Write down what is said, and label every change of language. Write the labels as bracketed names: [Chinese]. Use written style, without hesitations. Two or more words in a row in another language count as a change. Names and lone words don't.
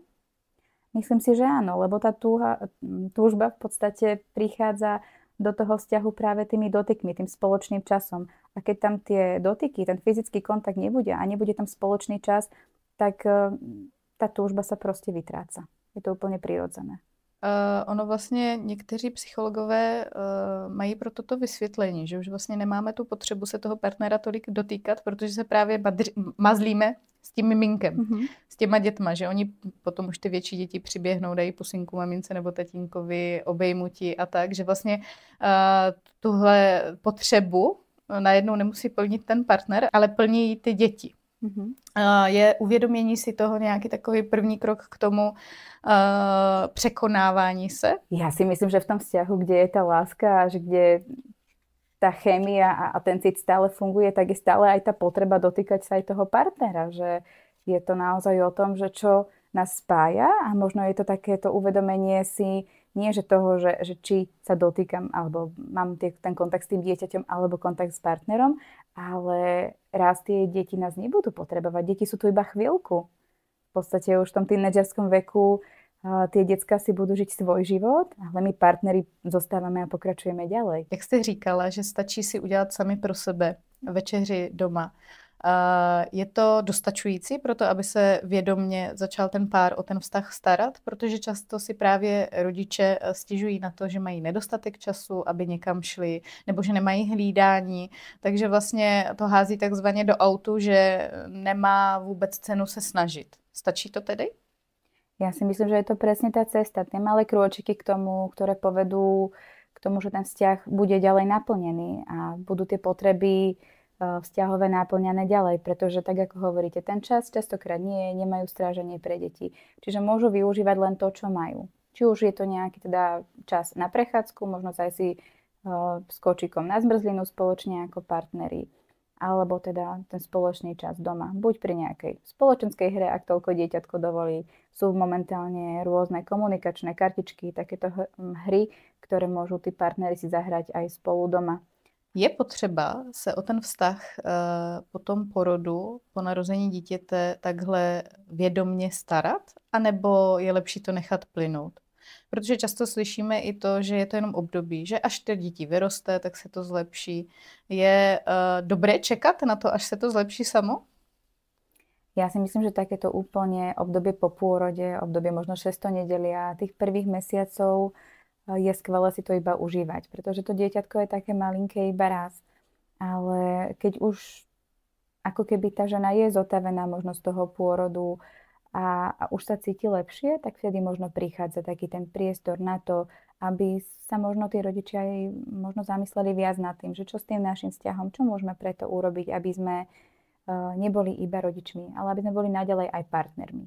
[Slovak] Myslím si, že áno, lebo tá túžba v podstate prichádza do toho vzťahu práve tými dotykmi, tým spoločným časom. A keď tam tie dotyky, ten fyzický kontakt nebude a nebude tam spoločný čas, tak tá túžba sa proste vytráca. Je to úplne prirodzené. [Czech] Ono vlastně někteří psychologové mají pro toto vysvětlení, že už vlastně nemáme tu potřebu se toho partnera tolik dotýkat, protože se právě mazlíme s tím miminkem, s těma dětma, že oni potom už ty větší děti přiběhnou, dají pusinku mamince nebo tatínkovi, obejmutí a tak, že vlastně tuhle potřebu najednou nemusí plnit ten partner, ale plní ty děti. Je uvědomění si toho nějaký takový první krok k tomu překonávání se? [Slovak] Ja si myslím, že v tom vzťahu, kde je tá láska a že kde tá chémia a ten cit stále funguje, tak je stále aj tá potreba dotýkať sa aj toho partnera, že je to naozaj o tom, že čo nás spája a možno je to takéto uvedomenie si nie že toho, že či sa dotýkam alebo mám ten kontakt s tým dieťaťom alebo kontakt s partnerom, ale raz tie deti nás nebudú potrebovať. Deti sú tu iba chvíľku. V podstate už v tom tínedžerskom veku tie decka si budú žiť svoj život, ale my partneri zostávame a pokračujeme ďalej. [Czech] Jak jste říkala, že stačí si udělat sami pro sebe večeři doma. Je to dostačující pro to, aby se vědomně začal ten pár o ten vztah starat? Protože často si právě rodiče stěžují na to, že mají nedostatek času, aby někam šli, nebo že nemají hlídání, takže vlastně to hází takzvaně do autu, že nemá vůbec cenu se snažit. Stačí to tedy? [Slovak] Ja si myslím, že je to presne tá cesta, tie malé krôčiky k tomu, ktoré povedú k tomu, že ten vzťah bude ďalej naplnený a budú tie potreby vzťahové náplňané ďalej, pretože tak ako hovoríte, ten čas častokrát nemajú stráženie pre deti. Čiže môžu využívať len to, čo majú. Či už je to nejaký teda čas na prechádzku, možno aj si s kočikom na zmrzlinu spoločne ako partneri, alebo teda ten spoločný čas doma. Buď pri nejakej spoločenskej hre, ak toľko dieťatko dovolí. Sú momentálne rôzne komunikačné kartičky, takéto hry, ktoré môžu tí partneri si zahrať aj spolu doma. [Czech] Je potřeba se o ten vztah po tom porodu, po narození dítěte takhle vědomně starat? A nebo je lepší to nechat plynout? Protože často slyšíme i to, že je to jenom období, že až to dítě vyroste, tak se to zlepší. Je dobré čekat na to, až se to zlepší samo? [Slovak] Ja si myslím, že takéto úplne obdobie po pôrode, obdobie možno 6. nedelia, tých prvých mesiacov je skvelé si to iba užívať, pretože to dieťatko je také malinké iba raz. Ale keď už ako keby tá žena je zotavená možno z toho pôrodu a už sa cíti lepšie, tak vtedy možno prichádza taký ten priestor na to, aby sa možno tí rodičia aj možno zamysleli viac nad tým, že čo s tým našim vzťahom, čo môžeme preto urobiť, aby sme neboli iba rodičmi, ale aby sme boli naďalej aj partnermi.